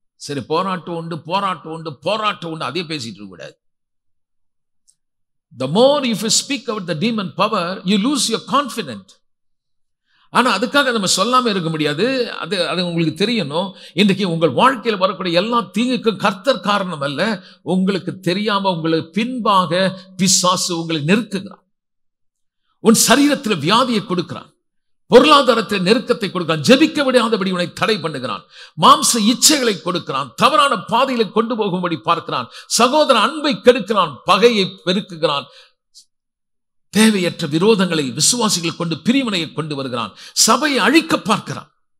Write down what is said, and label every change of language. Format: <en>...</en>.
<ta>சரி, போராட்டம் உண்டு அதே பேசிட்டு இருக்க கூடாது.</ta> <en>The more if you speak about the demon power, you lose your confidence.</en> <ta>ஆனா அதுக்காக நம்ம சொல்லாம இருக்க முடியாது. அது உங்களுக்கு தெரியணும். இன்றைக்கு உங்கள் வாழ்க்கையில் வரக்கூடிய எல்லா தீங்குக்கும் கர்த்தர் காரணம் அல்ல. உங்களுக்கு தெரியாம உங்களுக்கு பின்பாக பிசாசு உங்களை நெருக்குகிறான். உன் சரீரத்தில் வியாதியை கொடுக்கிறான், பொருளாதாரத்தில் நெருக்கத்தை கொடுக்கிறான், ஜெபிக்க விடாதபடி உன்னை தடை பண்ணுகிறான், மாம்ச இச்சைகளை கொடுக்கிறான், தவறான பாதையில கொண்டு போகும்படி பார்க்கிறான், சகோதர அன்பை கெடுக்கிறான், பகையை பெருக்குகிறான், தேவையற்ற விரோதங்களை விசுவாசிகள் கொண்டு பிரிவினையை கொண்டு வருகிறான், சபையை அழிக்க பார்க்கிறான்.</ta>